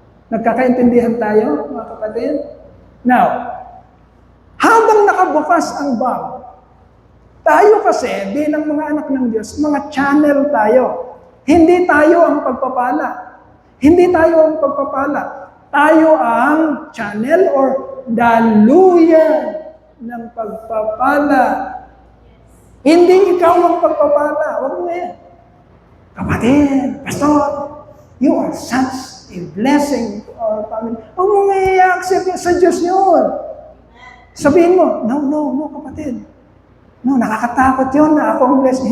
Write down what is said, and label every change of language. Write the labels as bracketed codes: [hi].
[tl] Nagkakaintindihan tayo, mga kapatid? Now, habang nakabukas ang valve, tayo kasi, bilang mga anak ng Diyos, mga channel tayo. Hindi tayo ang pagpapala. Hindi tayo ang pagpapala. Tayo ang channel or daluyan ng pagpapala. Hindi ikaw ang pagpapala. Huwag mo yan. [en] Kapatid, pastor, you are such a blessing to our family. [tl] Huwag mo nga i-accept sa Diyos yun. Sabihin mo, no, kapatid. No, nakakatakot yun na ako ang blessing.